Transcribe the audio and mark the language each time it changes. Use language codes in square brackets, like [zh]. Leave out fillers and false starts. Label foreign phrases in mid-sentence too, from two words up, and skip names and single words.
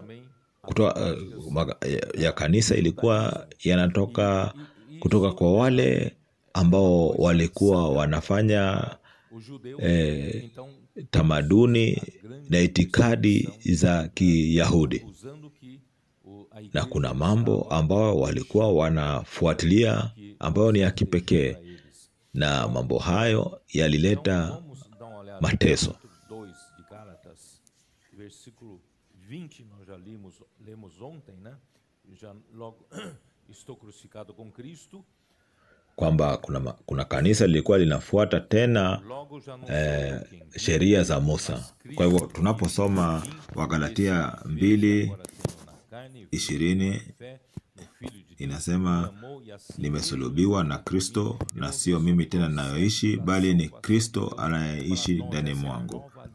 [sw] ya kanisa ilikuwa yanatoka kutoka kwa wale ambao walikuwa wanafanya tamaduni na itikadi za Kiyahudi, na kuna mambo ambao walikuwa wanafuatilia ambayo ni ya kipekee, na mambo hayo yalileta mateso. [pt] Versículo 20 nós já lemos ontem, né? Já logo estou crucificado com Cristo. [sw] Kwamba kuna kanisa lilikuwa linafuata tena sheria za Musa. Kwa hivyo tunaposoma Wagalatia 2:20 inasema, nimesulubiwa na Kristo, na sio mimi tena ninayoishi, bali ni Kristo anayeishi ndani mwangu.